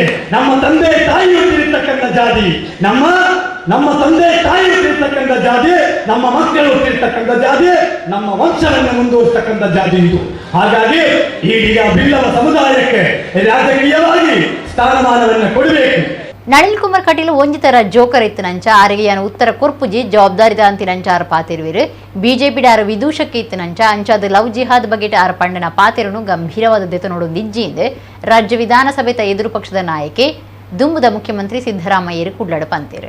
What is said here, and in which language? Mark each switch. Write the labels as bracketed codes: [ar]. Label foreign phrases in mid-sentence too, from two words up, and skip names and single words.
[kn] ನಮ್ಮ ತಂದೆ ತಾಯಿ ಹುಟ್ಟಿರ್ತಕ್ಕಂಥ ಜಾತಿ, ನಮ್ಮ ತಂದೆ ತಾಯಿ ಹುಟ್ಟಿರ್ತಕ್ಕಂಥ ಜಾತಿ, ನಮ್ಮ ಮಕ್ಕಳು ಹುಟ್ಟಿರ್ತಕ್ಕಂಥ ಜಾತಿ, ನಮ್ಮ ವಂಶವನ್ನು ಮುಂದುವರಿಸತಕ್ಕಂಥ ಜಾತಿ ಇದು. ಹಾಗಾಗಿ ಈಡಿಗ ಬಿಲ್ಲವ ಸಮುದಾಯಕ್ಕೆ ರಾಜಕೀಯವಾಗಿ ಸ್ಥಾನಮಾನವನ್ನು ಕೊಡಬೇಕು. [tcy] ನಳಿನ್ ಕುಮಾರ್ ಕಟೀಲ್ ಒಂಜಿತರ ಜೋಕರ್ ಇತ್ತನಂಚ ಆರೆಗೆಯನ ಉತ್ತರ ಕುರ್ಪುಜಿ ಜವಾಬ್ದಾರಿದ ಅಂತಿನಂಚ ಆರ ಪಾತಿರುವಿರು ಬಿಜೆಪಿ ಆರ ವಿದೂಷಕ್ಕೆ ಇತ್ತನಂಚ ಅಂಚಾದ ಲವ್ ಜಿಹಾದ್ ಬಗೆಟ್ ಆರ ಪಂಡನ ಪಾತಿರನು ಗಂಭೀರವಾದ ದೆತನೋಡು ನಿಜ್ಜಿಂದೆ ರಾಜ್ಯ ವಿಧಾನಸಭೆತ ಎದುರು ಪಕ್ಷದ ನಾಯಕಿ ದುಂಬುದ ಮುಖ್ಯಮಂತ್ರಿ ಸಿದ್ದರಾಮಯ್ಯರು ಕುಡ್ಲಡ ಪಂತೇರು.